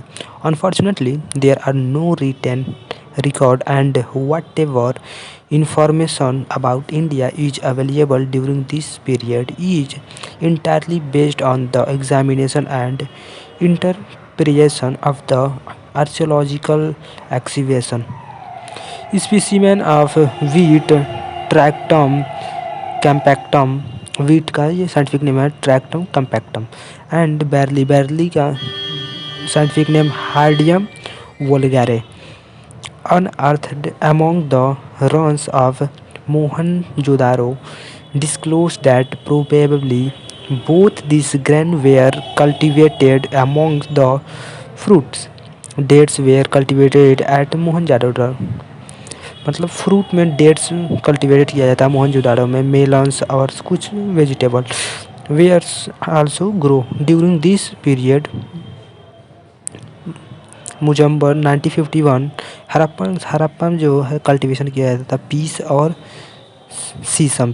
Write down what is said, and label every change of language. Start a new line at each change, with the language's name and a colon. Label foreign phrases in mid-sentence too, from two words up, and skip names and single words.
English: Unfortunately, there are no written record, and whatever information about India is available during this period is entirely based on the examination and interpretation of the archaeological excavation. specimen of wheat triticum compactum,
Hindi: व्हीट का ये
English: scientific name
Hindi: है ट्रैक्टम कैम्पैक्टम,
English: and barley,
Hindi: बैरली का
English: scientific name
Hindi: हार्डियम वोल्गैरे,
English: unearthed among the ruins of Mohenjo-daro, disclosed that probably both these grains were cultivated among the fruits. Dates were cultivated at Mohenjo-daro.
Hindi: मतलब फ्रूट में डेट्स कल्टीवेट किया जाता है मोहनजोदाड़ो में, मेलन्स और कुछ
English: vegetables were also grown during this period.
Hindi: मुजम्बर 1951 हड़प्पा में जो है कल्टीवेशन किया जाता था पीस और सीसम।